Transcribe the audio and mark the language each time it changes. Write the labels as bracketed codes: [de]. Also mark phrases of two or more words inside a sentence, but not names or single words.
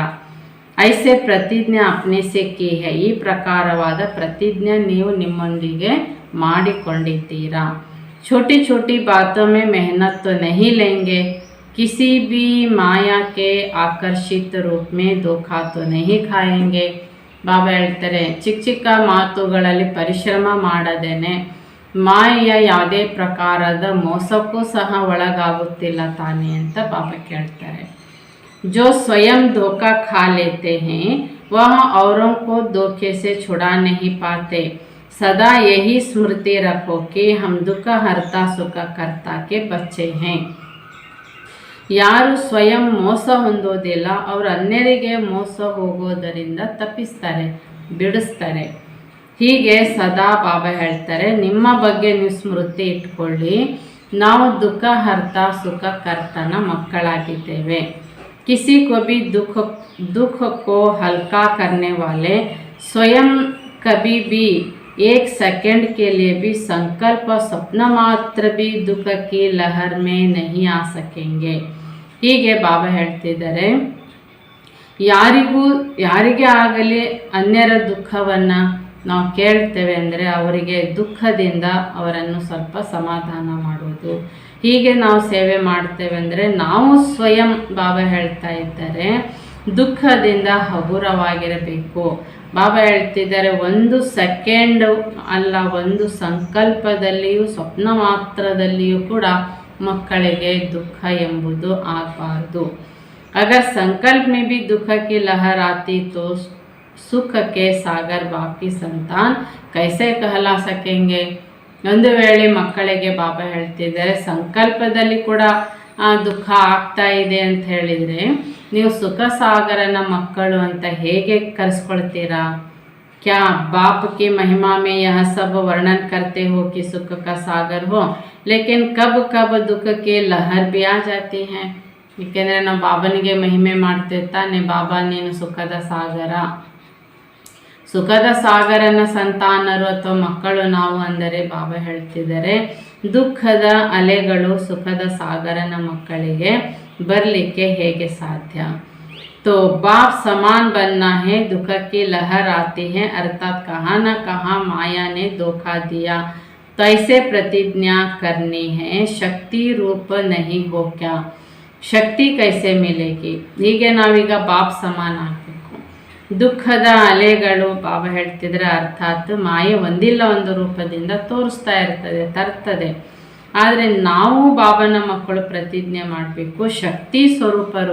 [hi] ऐसे प्रतिज्ञा अपने से की है, [kn] ಈ ಪ್ರಕಾರವಾದ ಪ್ರತಿಜ್ಞೆ ನೀವು ನಿಮ್ಮೊಂದಿಗೆ ಮಾಡಿಕೊಂಡಿದ್ದೀರಾ. [hi] छोटी छोटी बातों में मेहनत तो नहीं लेंगे, किसी भी माया के आकर्षित रूप में धोखा तो नहीं खाएंगे. [kn] ಬಾಬಾ ಹೇಳ್ತಾರೆ ಚಿಕ್ಕ ಚಿಕ್ಕ ಮಾತುಗಳಲ್ಲಿ ಪರಿಶ್ರಮ ಮಾಡದೇನೆ ಮಾಯೆಯ ಯಾವುದೇ ಪ್ರಕಾರದ ಮೋಸಕ್ಕೂ ಸಹ ಒಳಗಾಗುತ್ತಿಲ್ಲ ತಾನೇ ಅಂತ ಬಾಬಾ ಕೇಳ್ತಾರೆ. [hi] जो स्वयं धोखा खा लेते हैं वह औरों को धोखे से छुड़ा नहीं पाते. सदा यही स्मृति रखो कि हम दुख हरता सुख करता के बच्चे हैं. [kn] ಯಾರು ಸ್ವಯಂ ಮೋಸ ಹೊಂದೋದಿಲ್ಲ ಅವರು ಅನ್ಯರಿಗೆ ಮೋಸ ಹೋಗೋದರಿಂದ ತಪ್ಪಿಸ್ತಾರೆ, ಬಿಡಿಸ್ತಾರೆ. ಹೀಗೆ ಸದಾ ಬಾಬಾ ಹೇಳ್ತಾರೆ ನಿಮ್ಮ ಬಗ್ಗೆ ನೀವು ಸ್ಮೃತಿ ಇಟ್ಕೊಳ್ಳಿ, ನಾವು ದುಃಖ ಹರ್ತ ಸುಖ ಕರ್ತನ ಮಕ್ಕಳಾಗಿದ್ದೇವೆ. [hi] किसी को भी दुख को हल्का करने वाले स्वयं कभी भी एक सेकंड के लिए भी संकल्प स्वप्न मात्र भी दुख की लहर में नहीं आ सकेंगे. [kn] ಹೀಗೆ ಬಾಬಾ ಹೇಳ್ತಿದ್ದಾರೆ ಯಾರಿಗೆ ಆಗಲಿ ಅನ್ಯರ ದುಃಖವನ್ನು ನಾವು ಕೇಳ್ತೇವೆ ಅಂದರೆ ಅವರಿಗೆ ದುಃಖದಿಂದ ಅವರನ್ನು ಸ್ವಲ್ಪ ಸಮಾಧಾನ ಮಾಡೋದು. ಹೀಗೆ ನಾವು ಸೇವೆ ಮಾಡ್ತೇವೆ ಅಂದರೆ ನಾವು ಸ್ವಯಂ ಬಾಬಾ ಹೇಳ್ತಾ ಇದ್ದಾರೆ ದುಃಖದಿಂದ ಹಗುರವಾಗಿರಬೇಕು. ಬಾಬಾ ಹೇಳ್ತಿದ್ದಾರೆ ಒಂದು ಸೆಕೆಂಡು ಅಲ್ಲ, ಒಂದು ಸಂಕಲ್ಪದಲ್ಲಿಯೂ ಸ್ವಪ್ನ ಮಾತ್ರದಲ್ಲಿಯೂ ಕೂಡ ಮಕ್ಕಳಿಗೆ ದುಃಖ ಎಂಬುದು ಆಗಬಾರ್ದು. [hi] अगर संकल्प में भी दुख की लहर आती तो सुख के सागर बाकी संतान कैसे कहला सकेंगे. [kn] ಒಂದು ವೇಳೆ ಮಕ್ಕಳಿಗೆ ಬಾಬಾ ಹೇಳ್ತಿದ್ದಾರೆ ಸಂಕಲ್ಪದಲ್ಲಿ ಕೂಡ ದುಃಖ ಆಗ್ತಾ ಇದೆ ಅಂತ ಹೇಳಿದರೆ ನೀವು ಸುಖ ಸಾಗರನ ಮಕ್ಕಳು ಅಂತ ಹೇಗೆ ಕರೆಸ್ಕೊಳ್ತೀರಾ. [hi] क्या बाप की महिमा में यह सब वर्णन करते हो कि सुख का सागर हो, लेकिन कब कब दुख के लहर भी आ जाती हैं. [kn] ಏಕೆಂದರೆ ನಾವು ಬಾಬನಿಗೆ ಮಹಿಮೆ ಮಾಡ್ತೇವೆ ತಾನೆ, ಬಾಬಾ ನೀನು ಸುಖದ ಸಾಗರ, ಸುಖದ ಸಾಗರನ ಸಂತಾನರು ಅಥವಾ ಮಕ್ಕಳು ನಾವು ಅಂದರೆ ಬಾಬಾ ಹೇಳ್ತಿದ್ದಾರೆ ದುಃಖದ ಅಲೆಗಳು ಸುಖದ ಸಾಗರನ ಮಕ್ಕಳಿಗೆ ಬರಲಿಕ್ಕೆ ಹೇಗೆ ಸಾಧ್ಯ. [hi] तो बाप समान बनना है, दुख की लहर आती है, अर्थात कहाँ न कहाँ माया ने धोखा दिया, तो ऐसे प्रतिज्ञा करनी है. शक्ति रूप नहीं हो क्या, शक्ति कैसे मिलेगी. [kn] ಹೀಗೆ ನಾವೀಗ ಬಾಪ್ ಸಮಾನ ಆಗಬೇಕು. ದುಃಖದ ಅಲೆಗಳು ಬಾಬಾ ಹೇಳ್ತಿದ್ರೆ ಅರ್ಥಾತ್ ಮಾಯೆ ಒಂದಿಲ್ಲ ಒಂದು ರೂಪದಿಂದ ತೋರಿಸ್ತಾ ಇರ್ತದೆ, ತರ್ತದೆ. ಆದರೆ ನಾವು ಬಾಬನ ಮಕ್ಕಳು ಪ್ರತಿಜ್ಞೆ ಮಾಡಬೇಕು ಶಕ್ತಿ ಸ್ವರೂಪರು.